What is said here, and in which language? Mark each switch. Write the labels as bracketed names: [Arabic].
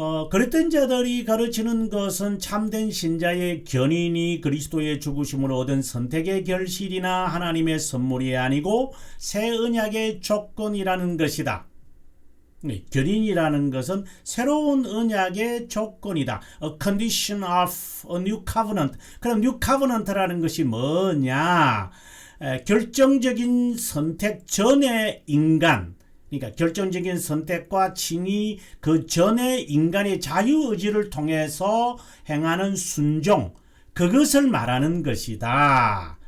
[Korean] 그랬던 자들이 가르치는 것은 참된 신자의 견인이 그리스도의 죽으심으로 얻은 선택의 결실이나 하나님의 선물이 아니고 새 언약의 조건이라는 것이다. 견인이라는 것은 새로운 언약의 조건이다. [English] A condition of a new covenant. [Korean] 그럼 new covenant라는 것이 뭐냐? 결정적인 선택 전의 인간, 그러니까 결정적인 선택과 칭의 그 전에 인간의 자유의지를 통해서 행하는 순종, 그것을 말하는 것이다.